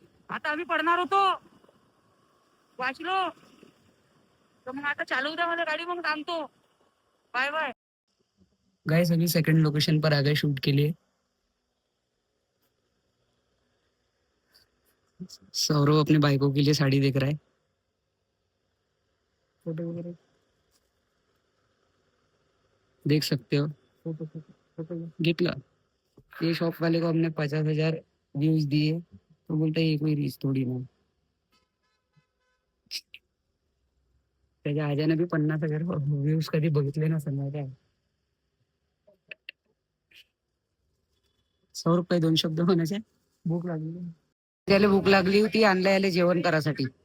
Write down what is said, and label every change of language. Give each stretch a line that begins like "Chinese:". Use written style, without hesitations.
Marathi: आता आम्ही पडणार होतो, वाचलो. तर मग आता चालू द्या मला गाडी, मग थांबतो.
English: Bye bye.
Hindi: गाइस अभी सेकंड लोकेशन पर आ गए शूट के लिए. सौरभ अपने बाइकों के लिए साड़ी देख रहा है. फोटो वगैरह देख सकते हो.
Marathi: घेतला.
Hindi: ये शॉप वाले को हमने 50,000 व्यूज दिए तो बोलता है ये कोई रीच थोड़ी ना.
Marathi: त्याच्या आजाने बी 50,000 व्ह्यूज कधी बघितले नसेल ना काय. सौरभ काही दोन शब्द म्हणायचे. भूक लागली त्याला, भूक लागली होती. आणलं याला जेवण करायसाठी.